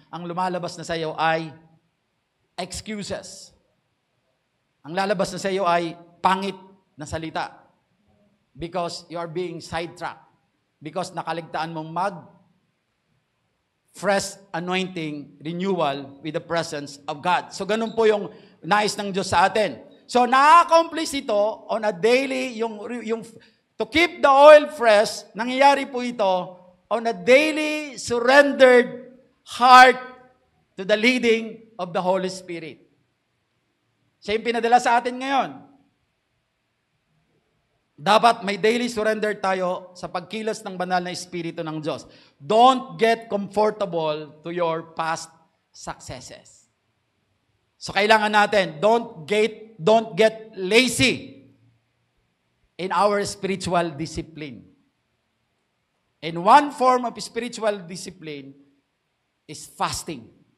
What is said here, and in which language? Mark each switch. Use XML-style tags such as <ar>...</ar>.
<tl>Ang lumalabas na sa iyo ay excuses. Ang lalabas na sa iyo ay pangit na salita.</tl> <en>Because you are being sidetracked. Because</en> <tl>nakaligtaan mong</tl> <en>fresh anointing, renewal with the presence of God.</en> <tl>So ganun po yung nais ng Diyos sa atin.</tl> <en>So</en> <tl>na-accomplish ito</tl> <en>on a daily, yung to keep the oil fresh,</en> <tl>nangyayari po ito</tl> <en>on a daily surrendered heart to the leading of the Holy Spirit.</en> <tl>Siya yung pinadala sa atin ngayon. Dapat may</tl> <en>daily surrender</en> <tl>tayo sa pagkilos ng banal na Espiritu ng Diyos.</tl> <en>Don't get comfortable to your past successes.</en> <tl>So kailangan natin,</tl> <en>don't get lazy in our spiritual discipline. And one form of spiritual discipline is fasting.</en>